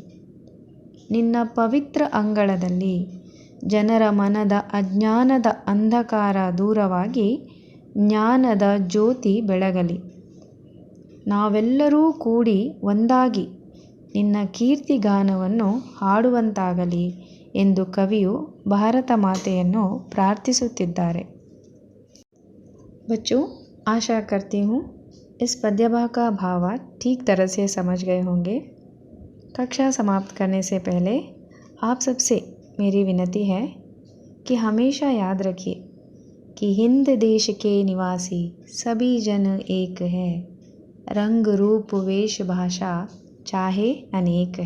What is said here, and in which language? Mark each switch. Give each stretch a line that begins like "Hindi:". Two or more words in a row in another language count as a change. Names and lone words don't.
Kannada: ನಿನ್ನ ಪವಿತ್ರ ಅಂಗಳದಲ್ಲಿ ಜನರ ಮನದ ಅಜ್ಞಾನದ ಅಂಧಕಾರ ದೂರವಾಗಿ ಜ್ಞಾನದ ಜ್ಯೋತಿ ಬೆಳಗಲಿ. ನಾವೆಲ್ಲರೂ ಕೂಡಿ ಒಂದಾಗಿ ನಿನ್ನ ಕೀರ್ತಿಗಾನವನ್ನು ಹಾಡುವಂತಾಗಲಿ ಎಂದು ಕವಿಯು ಭಾರತ ಮಾತೆಯನ್ನು ಪ್ರಾರ್ಥಿಸುತ್ತಿದ್ದಾರೆ।
Hindi: बच्चों, आशा करती हूँ इस पद्यभाग का भावार्थ ठीक तरह से समझ गए होंगे। कक्षा समाप्त करने से पहले आप सबसे मेरी विनती है कि हमेशा याद रखिए कि हिंद देश के निवासी सभी जन एक है, रंग रूप वेश भाषा चाहे अनेक है।